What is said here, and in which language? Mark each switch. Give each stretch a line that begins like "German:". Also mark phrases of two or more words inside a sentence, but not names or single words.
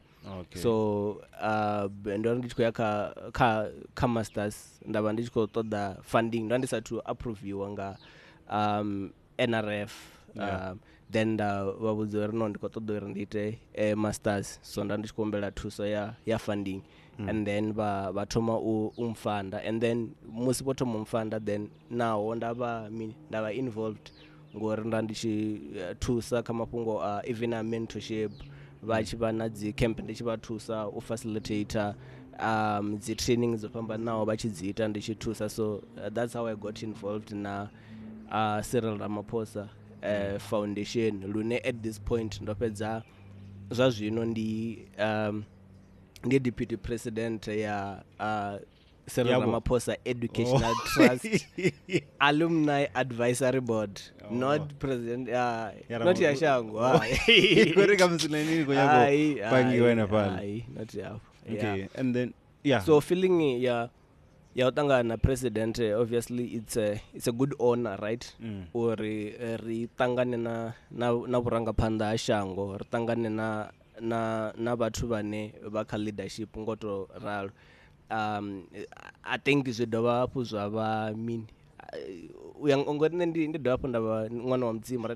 Venda: So ndo ndi tshi khou ya kha masters ndavha ndi tshi khou ṱoḓa funding ndo ndi sathu approviwa nga NRF. Then vha vhudza uri no ndi khou ṱoḓa uri ndi ite masters so nda ndi tshi khou humbela thuso ya funding.
English: And then
Venda: va thoma umfunda
English: and then
Venda: musi vho thoma umfunda then naho ndavha involved ngori nda ndi tshi thusa kha mafhungo a even a mentorship vha tshi vha na dzi camp ndi tshi vha thusa u facilitator dzi training dzo fhambanaho vha tshi dzi ita ndi tshi thusa.
English: So that's how I got involved na Cyril Ramaphosa Foundation
Venda: lune
English: at this point
Venda: ndo fhedza zwa zwino ndi
English: deputy president ya Cyril Ramaphosa Educational Trust Alumni Advisory Board. Not president not
Venda: ya shango koreka msina nini kwa yako pangiwa na pale
English: not ya. Okay, and then so feeling
Venda: ya utangana na
English: president obviously it's a good honor right.
Venda: Uri ri tangane na vhurangaphanḓa ha shango ri tangane na vhathu vhane vha kha leadership ngoto ralo.
English: I think
Venda: zwi dovha hafhu zwa vha ngori nṋe ndi dovha hafhu nda vha ṅwana wa mudzimu right.